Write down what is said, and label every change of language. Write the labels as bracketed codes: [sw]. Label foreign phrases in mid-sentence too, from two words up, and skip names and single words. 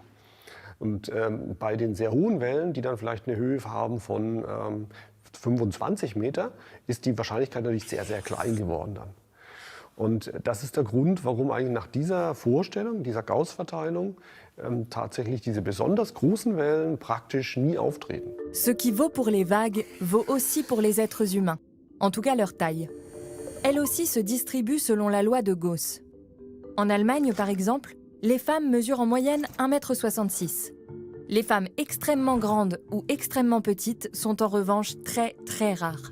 [de] Und bei den sehr hohen Wellen, die dann vielleicht eine Höhe haben von 25 Meter, ist die Wahrscheinlichkeit natürlich sehr, sehr klein geworden dann. Und das ist der Grund, warum eigentlich nach dieser Vorstellung, dieser Gauss-Verteilung, tatsächlich diese besonders großen Wellen praktisch nie auftreten. [fr] Ce qui vaut pour les vagues vaut aussi pour les êtres humains, en tout cas leur taille. Elle aussi se distribue selon la loi de Gauss. En Allemagne, par exemple, les femmes mesurent en moyenne 1,66 m. Les femmes extrêmement grandes ou extrêmement petites sont en revanche très très rares.